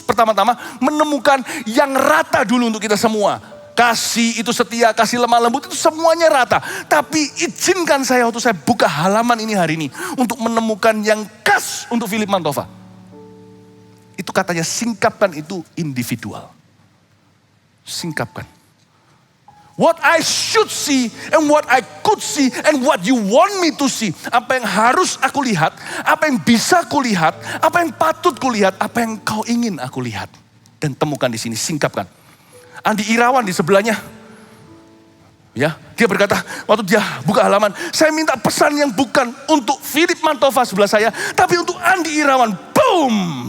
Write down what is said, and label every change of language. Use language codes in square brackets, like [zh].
[id] Pertama-tama menemukan yang rata dulu untuk kita semua. Kasih itu setia, kasih lemah lembut itu semuanya rata. Tapi izinkan saya waktu saya buka halaman ini hari ini untuk menemukan yang khas untuk Philip Mantova. Itu katanya singkapkan itu individual. Singkapkan. [en] What I should see and what I could see and what you want me to see. [id] Apa yang harus aku lihat, apa yang bisa aku lihat, apa yang patut kulihat, apa yang kau ingin aku lihat. Dan temukan di sini, singkapkan. Andi Irawan di sebelahnya. Ya, dia berkata, waktu dia buka halaman, saya minta pesan yang bukan untuk Philip Mantova sebelah saya, tapi untuk Andi Irawan. Boom!